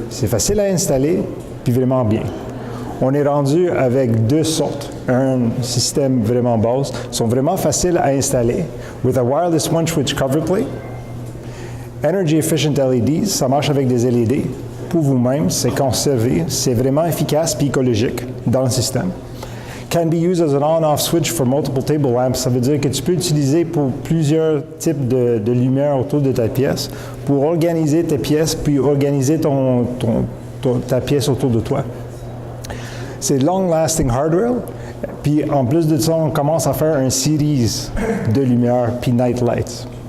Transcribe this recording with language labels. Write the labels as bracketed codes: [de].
[fr] C'est facile à installer, puis vraiment bien. On est rendu avec deux sortes. Un système vraiment base, sont vraiment faciles à installer, [en] with a wireless one switch cover plate. Energy efficient LEDs, [fr] ça marche avec des LED. Pour vous-même, c'est conservé, c'est vraiment efficace puis écologique dans le système. [en] Can be used as an on-off switch for multiple table lamps. [fr] Ça veut dire que tu peux utiliser pour plusieurs types de lumière autour de ta pièce pour organiser tes pièces puis organiser ta pièce autour de toi. C'est [en] long-lasting hardware. [fr] Puis en plus de ça, on commence à faire un series de lumières puis [en] night lights.